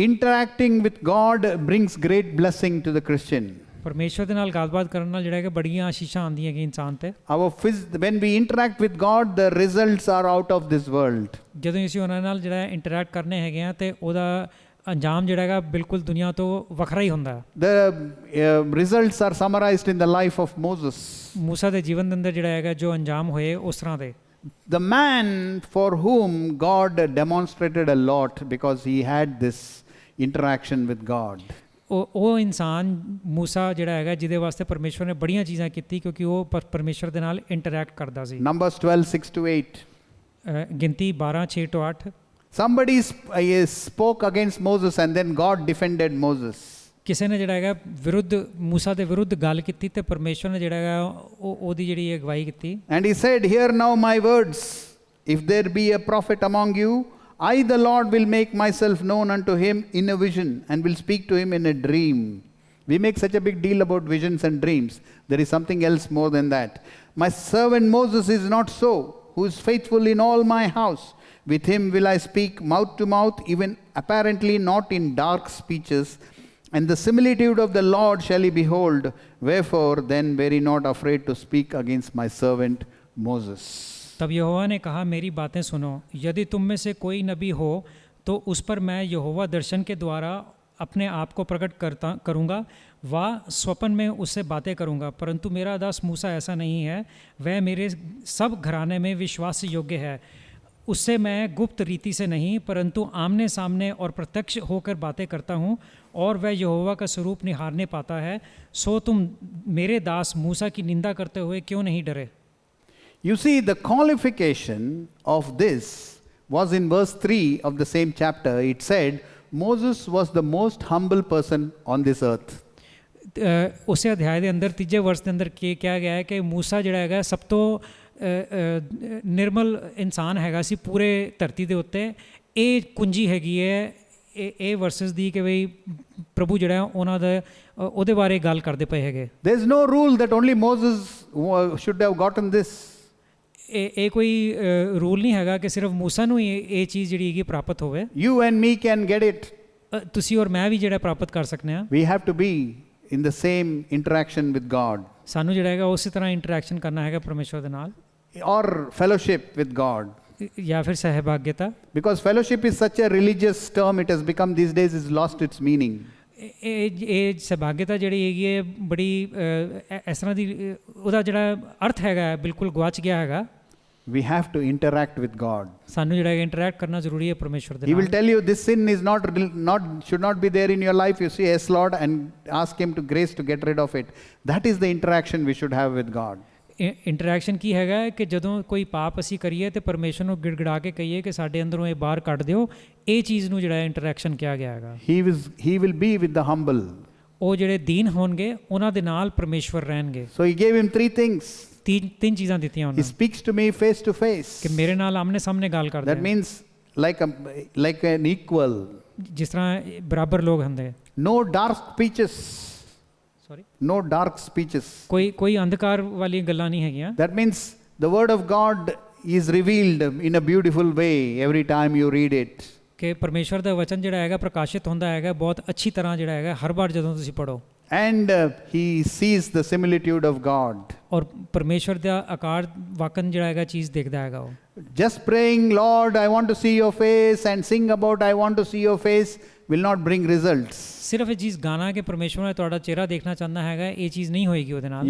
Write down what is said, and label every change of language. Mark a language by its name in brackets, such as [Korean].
[English] Interacting with God brings great blessing to the Christian. [Punjabi] ਪਰਮੇਸ਼ਵਰ ਦੇ ਨਾਲ ਗੱਲਬਾਤ ਕਰਨ ਨਾਲ ਜਿਹੜਾ ਹੈਗਾ ਬੜੀਆਂ ਆਸ਼ੀਸ਼ਾਂ ਆਉਂਦੀਆਂ ਹੈਗੀਆਂ ਇਨਸਾਨ ਤੇ। [English] When we interact with God, the results are out of this world. [Punjabi] ਜਦੋਂ ਅਸੀਂ ਉਹਨਾਂ ਨਾਲ ਜਿਹੜਾ ਇੰਟਰੈਕਟ ਕਰਨੇ ਹੈਗੇ ਆ ਤੇ ਉਹਦਾ ਅੰਜਾਮ ਜਿਹੜਾ ਹੈਗਾ ਬਿਲਕੁਲ ਦੁਨੀਆ ਤੋਂ ਵੱਖਰਾ ਹੀ ਹੁੰਦਾ ਹੈ। [English] The results are summarized in the life of Moses. [Punjabi] ਮੂਸਾ ਦੇ ਜੀਵਨ ਦੇ ਅੰਦਰ ਜਿਹੜਾ ਹੈਗਾ ਜੋ ਅੰਜਾਮ ਹੋਏ ਉਸ ਤਰ੍ਹਾਂ ਦੇ। [English] The man for whom God demonstrated a lot because he had this interaction with God. [Punjabi] ਉਹ ਇਨਸਾਨ ਮੂਸਾ ਜਿਹੜਾ ਹੈਗਾ ਜਿਹਦੇ ਵਾਸਤੇ ਪਰਮੇਸ਼ਵਰ ਨੇ ਬੜੀਆਂ ਚੀਜ਼ਾਂ ਕੀਤੀ ਕਿਉਂਕਿ ਉਹ ਪਰਮੇਸ਼ਵਰ ਦੇ ਨਾਲ ਇੰਟਰੈਕਟ ਕਰਦਾ ਸੀ। [English] Numbers 12:6-8. [Punjabi] ਗਿਣਤੀ 12:6-8। [English] Somebody spoke against Moses and then God defended Moses. [Punjabi] ਕਿਸੇ ਨੇ ਜਿਹੜਾ ਹੈਗਾ ਵਿਰੁੱਧ ਮੂਸਾ ਦੇ ਵਿਰੁੱਧ ਗੱਲ ਕੀਤੀ ਤੇ ਪਰਮੇਸ਼ਵਰ ਨੇ ਜਿਹੜਾ ਹੈਗਾ ਉਹਦੀ ਜਿਹੜੀ ਅਗਵਾਈ ਕੀਤੀ। [English] And he said, "Hear now my words. If there be a prophet among you, I the Lord will make myself known unto him in a vision and will speak to him in a dream." We make such a big deal about visions and dreams. There is something else more than that. My servant Moses is not so, who is faithful in all my house. With him will I speak mouth to mouth, even apparently not in dark speeches. And the similitude of the Lord shall he behold. Wherefore then were ye not afraid to speak against my servant Moses. [Hindi] तब यहोवा ने कहा, मेरी बातें सुनो, यदि तुम में से कोई नबी हो तो उस पर मैं यहोवा दर्शन के द्वारा अपने आप को प्रकट करूँगा, वह स्वप्न में उससे बातें करूँगा। परंतु मेरा दास मूसा ऐसा नहीं है, वह मेरे सब घराने में विश्वास योग्य है। उससे मैं गुप्त रीति से नहीं परंतु आमने सामने और प्रत्यक्ष होकर बातें करता हूँ, और वह यहोवा का स्वरूप निहारने पाता है। सो तुम मेरे दास मूसा की निंदा करते हुए क्यों नहीं डरे? [English] You see, the qualification of this was in verse 3 of the same chapter. It said, Moses was the most humble person on this earth. [Punjabi] ਉਸੇ ਅਧਿਆਇ ਦੇ ਅੰਦਰ ਤੀਜੇ ਵਰਸ ਦੇ ਅੰਦਰ ਕੀ ਕਿਹਾ ਗਿਆ ਹੈ ਕਿ ਮੂਸਾ ਜਿਹੜਾ ਹੈਗਾ ਸਭ ਤੋਂ ਨਿਰਮਲ ਇਨਸਾਨ ਹੈਗਾ ਸੀ ਪੂਰੇ ਧਰਤੀ ਦੇ ਉੱਤੇ। ਇਹ ਕੁੰਜੀ ਹੈਗੀ ਹੈ ਇਹ ਵਰਸਸ ਦੀ ਕਿ ਬਈ ਪ੍ਰਭੂ ਜਿਹੜਾ ਉਹਨਾਂ ਦਾ ਉਹਦੇ ਬਾਰੇ ਗੱਲ ਕਰਦੇ ਪਏ ਹੈਗੇ। [English] There is no rule that only Moses should have gotten this. [Punjabi] ਇਹ ਕੋਈ ਰੂਲ ਨਹੀਂ ਹੈਗਾ ਕਿ ਸਿਰਫ ਮੂਸਾ ਨੂੰ ਇਹ ਚੀਜ਼ ਜਿਹੜੀ ਹੈਗੀ ਪ੍ਰਾਪਤ ਹੋਵੇ। [English] You and me can get it. [Punjabi] ਤੁਸੀਂ ਔਰ ਮੈਂ ਵੀ ਜਿਹੜਾ ਪ੍ਰਾਪਤ ਕਰ ਸਕਨੇ ਆ। [English] We have to be in the same interaction with God. [Punjabi] ਸਾਨੂੰ ਜਿਹੜਾ ਹੈਗਾ ਉਸੇ ਤਰ੍ਹਾਂ ਇੰਟਰੈਕਸ਼ਨ ਕਰਨਾ ਹੈਗਾ ਪਰਮੇਸ਼ਵਰ ਦੇ ਨਾਲ। [English] Or fellowship with God. [Punjabi] ਜਾਂ ਫਿਰ ਸਹਿਭਾਗਿਤਾ। [English] Because fellowship is such a religious term, it has become these days is lost its meaning. [Punjabi] ਇਹ ਸਹਿਭਾਗਿਤਾ ਜਿਹੜੀ ਹੈਗੀ ਹੈ ਬੜੀ ਇਸ ਤਰ੍ਹਾਂ ਦੀ ਉਹਦਾ ਜਿਹੜਾ ਅਰਥ ਹੈਗਾ ਬਿਲਕੁਲ ਗਵਾਚ ਗਿਆ ਹੈਗਾ। [English] We have to interact with God. [Punjabi] ਸਾਨੂੰ ਜਿਹੜਾ ਇੰਟਰੈਕਟ ਕਰਨਾ ਜ਼ਰੂਰੀ ਹੈ ਪਰਮੇਸ਼ਵਰ ਦੇ [English] He [Punjabi] ਨਾਲ। [English] will tell you this sin is should not be there in your life. You say, yes Lord, and ask him to grace to get rid of it. That is the interaction we should have with God. [Punjabi] Interaction ਕੀ ਹੈਗਾ ਕਿ ਜਦੋਂ ਕੋਈ ਪਾਪ ਅਸੀਂ ਕਰੀਏ ਤੇ ਪਰਮੇਸ਼ਵਰ ਨੂੰ ਗਿੜਗਿੜਾ ਕੇ ਕਹੀਏ ਕਿ ਸਾਡੇ ਅੰਦਰੋਂ ਇਹ ਬਾਹਰ ਕੱਢ ਦਿਓ, ਇਹ ਚੀਜ਼ ਨੂੰ ਜਿਹੜਾ ਇੰਟਰੈਕਸ਼ਨ ਕਿਹਾ ਗਿਆ ਹੈਗਾ। [English] He will be with the humble. [Punjabi] ਉਹ ਜਿਹੜੇ ਦੀਨ ਹੋਣਗੇ ਉਹਨਾਂ ਦੇ ਨਾਲ ਪਰਮੇਸ਼ਵਰ ਰਹਿਣਗੇ। [English] So he gave him three things. [Punjabi] ਤਿੰਨ ਚੀਜ਼ਾਂ ਦਿੱਤੀਆਂ ਉਹਨਾਂ [English] He speaks to me face to face. [Punjabi] ਕਿ ਮੇਰੇ ਨਾਲ ਆਮਨੇ ਸਾਹਮਣੇ ਗੱਲ ਕਰਦੇ। [English] That means like an equal. [Punjabi] ਜਿਸ ਤਰ੍ਹਾਂ ਬਰਾਬਰ ਲੋਕ ਹੁੰਦੇ। [English] No dark speeches. No dark speeches. [Punjabi] ਕੋਈ ਅੰਧਕਾਰ ਵਾਲੀ ਗੱਲਾਂ ਨਹੀਂ ਹੈਗੀਆਂ। [English] That means The Word of God is revealed in a beautiful way every time you read it. [Punjabi] ਕਿ ਪਰਮੇਸ਼ਵਰ ਦਾ ਵਚਨ ਜਿਹੜਾ ਹੈਗਾ ਪ੍ਰਕਾਸ਼ਿਤ ਹੁੰਦਾ ਹੈਗਾ ਬਹੁਤ ਅੱਛੀ ਤਰ੍ਹਾਂ ਜਿਹੜਾ ਹੈਗਾ ਹਰ ਵਾਰ ਜਦੋਂ ਤੁਸੀਂ ਪੜੋ। [English] And he sees the similitude of God. [Punjabi] ਔਰ ਪਰਮੇਸ਼ਵਰ ਦਾ ਆਕਾਰ ਵਾਕਨ ਜਿਹੜਾ ਹੈਗਾ ਚੀਜ਼ ਦੇਖਦਾ ਹੈਗਾ ਉਹ। [English] Just praying, Lord, I want to see your face, and sing about I want to see your face will not bring results. [Punjabi] ਸਿਰਫ ਇਹ ਚੀਜ਼ ਗਾਣਾ ਕਿ ਪਰਮੇਸ਼ਵਰ ਨੇ ਤੁਹਾਡਾ ਚਿਹਰਾ ਦੇਖਣਾ ਚਾਹੁੰਦਾ ਹੈਗਾ, ਇਹ ਚੀਜ਼ ਨਹੀਂ ਹੋਏਗੀ ਉਹਦੇ ਨਾਲ।